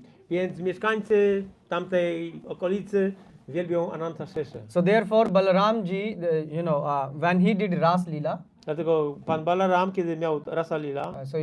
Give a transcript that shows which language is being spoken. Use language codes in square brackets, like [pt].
[pl] Więc mieszkańcy tamtej okolicy wielbią Ananta Szeszę. [en] So therefore Balaramji, when he did Ras Leela, [pl] Dlatego pan Balaram, kiedy miał Rasa Lila,